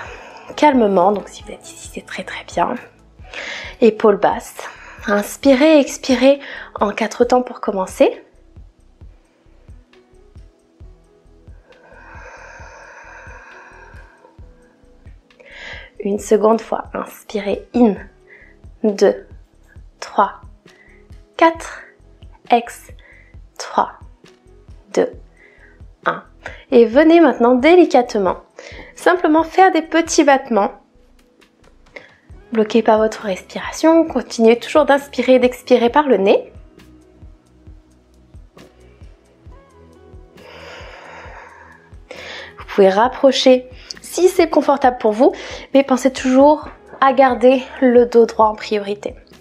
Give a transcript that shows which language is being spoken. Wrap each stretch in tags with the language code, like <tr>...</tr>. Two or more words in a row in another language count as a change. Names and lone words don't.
<fr>Donc si vous êtes ici, c'est très très bien. Épaules basses. Inspirez, expirez en 4 temps pour commencer. Une seconde fois. Inspirez. In. 2, 3, 4. Ex. 3, 2, 1. Et venez maintenant délicatement, simplement faire des petits battements. Bloquez pas votre respiration, continuez toujours d'inspirer et d'expirer par le nez. Vous pouvez rapprocher si c'est confortable pour vous, mais pensez toujours à garder le dos droit en priorité.</fr>